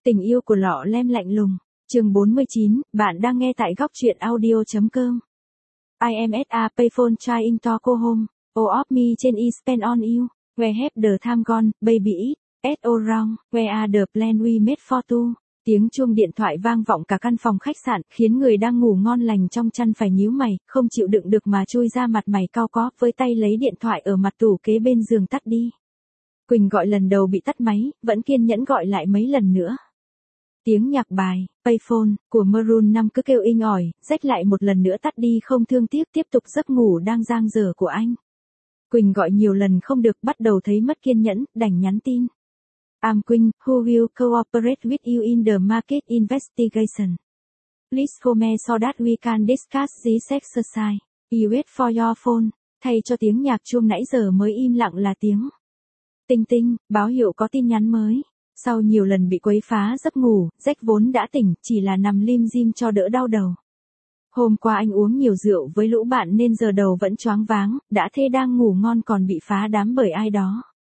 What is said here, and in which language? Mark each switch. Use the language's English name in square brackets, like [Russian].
[Vietnamese] tình yêu của Lọ Lem lạnh lùng. Chương 49, bạn đang nghe tại góc truyện audio.com. [English] I am at a payphone trying to call home. All of me trên is spent on you. Where have the time gone, baby? It's all wrong. Where are the plan we made for two? [Vietnamese] Tiếng chuông điện thoại vang vọng cả căn phòng khách sạn, khiến người đang ngủ ngon lành trong chăn phải nhíu mày, không chịu đựng được mà chui ra mặt mày cau có, với tay lấy điện thoại ở mặt tủ kế bên giường tắt đi. Quỳnh gọi lần đầu bị tắt máy, vẫn kiên nhẫn gọi lại mấy lần nữa. Tiếng nhạc bài, payphone, của Maroon 5 cứ kêu inh ỏi, rách lại một lần nữa tắt đi không thương tiếc tiếp tục giấc ngủ đang dang dở của anh. Quỳnh gọi nhiều lần không được, bắt đầu thấy mất kiên nhẫn, đành nhắn tin. [English] I'm Quỳnh, who will cooperate with you in the market investigation. Please call me so that we can discuss this exercise. You wait for your phone, [Vietnamese] thay cho tiếng nhạc chuông nãy giờ mới im lặng là tiếng. Tinh tinh, báo hiệu có tin nhắn mới. Sau nhiều lần bị quấy phá giấc ngủ, Jack vốn đã tỉnh, chỉ là nằm lim dim cho đỡ đau đầu. Hôm qua anh uống nhiều rượu với lũ bạn nên giờ đầu vẫn choáng váng, đã thê đang ngủ ngon còn bị phá đám bởi ai đó.